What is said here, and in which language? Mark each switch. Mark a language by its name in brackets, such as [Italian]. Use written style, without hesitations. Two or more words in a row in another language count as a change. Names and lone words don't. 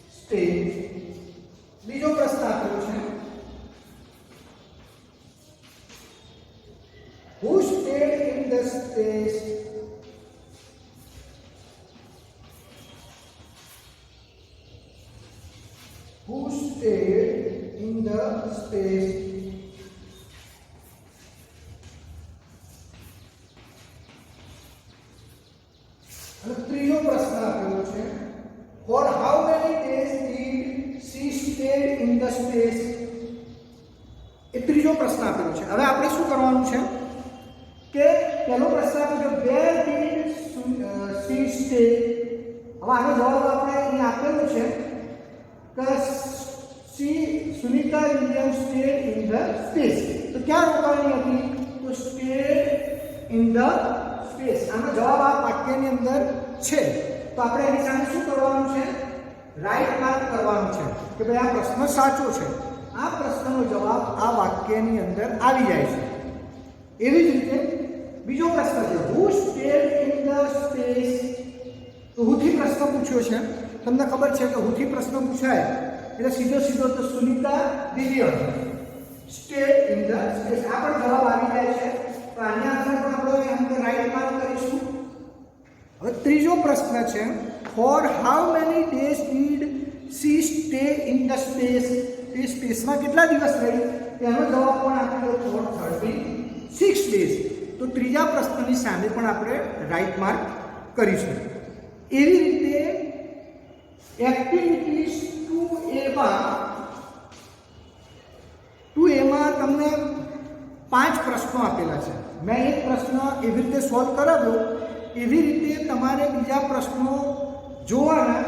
[Gujarati] સ્ટેજ. બીજો પ્રશ્ન આપેલો છે [English] who stayed in the space who stayed in the space [Gujarati] અને ત્રીજો પ્રશ્ન આપેલો છે [English] for how many days did she stayed in the space. [Gujarati] એ ત્રીજો પ્રશ્ન આપેલો છે. હવે આપણે શું કરવાનું છે કે પહેલો પ્રશ્ન આપ્યો કે [English] where did she stay. [Gujarati] હવે આનો જવાબ આપણે અહીં આપેલો છે કે સુનિતા વિલિયમ્સ [English] stayed in the space. [Gujarati] તો ક્યાં રોકાવાની હતી? તો [English] stayed in the space. [Gujarati] આનો જવાબ આ વાક્યની અંદર છે. તો આપણે એની સામે શું કરવાનું છે? [English] right mark [Gujarati] કરવાનું છે કે ભાઈ આ પ્રશ્ન સાચો છે. આ પ્રશ્નનો જવાબ આ વાક્યની અંદર આવી જાય છે. એવી જ રીતે બીજો પ્રશ્ન છે [English] who stayed in the space. [Gujarati] તો હુથી પ્રશ્ન પૂછ્યો છે. તમને ખબર છે કે હુથી પ્રશ્ન પૂછાય એટલે સીધો તો સુનિતા વિલિયમ્સ [English] stayed in the space. [Gujarati] આ પણ જવાબ આવી જાય છે. તો આની અંદર પણ આપણે [English] right mark [Gujarati] કરીશું. હવે ત્રીજો પ્રશ્ન છે [English] for how many days did she stay in the space. [Gujarati] એ સ્પેસમાં કેટલા દિવસ રહી? તેનો જવાબ પણ આપેલો for 36 days. તો ત્રીજા પ્રશ્નની સામે પણ આપણે [English] right mark [Gujarati] કરીશું. એવી રીતે એક્ટિવિટીઝ 2A માં તમને 5 પ્રશ્નો આપેલા છે. મેં એક પ્રશ્ન એવી રીતે સોલ્વ કરાવ્યો. એવી રીતે તમારે બીજા પ્રશ્નો જોવાના.